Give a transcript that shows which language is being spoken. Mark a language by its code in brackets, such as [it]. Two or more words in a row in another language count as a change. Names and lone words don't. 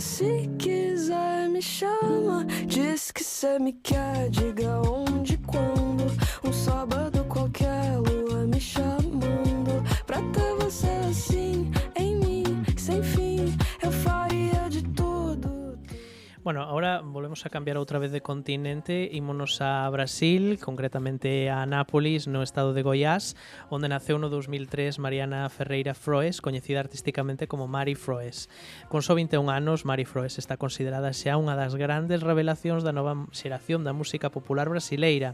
[pt] Se quiser me chama, diz que cê me quer, diga onde, quando. Um sábado qualquer, lua me chamando, pra ter você assim em mim, sem fin, eu faria de tudo. [es] Bueno, ahora [gl] volvemos a cambiar outra vez de continente, ímonos a Brasil, concretamente a Anápolis, no estado de Goiás, onde naceu no 2003 Mariana Ferreira Froes, coñecida artísticamente como Mari Froes. Con só 21 anos, Mari Froes está considerada xa unha das grandes revelacións da nova xeración da música popular brasileira.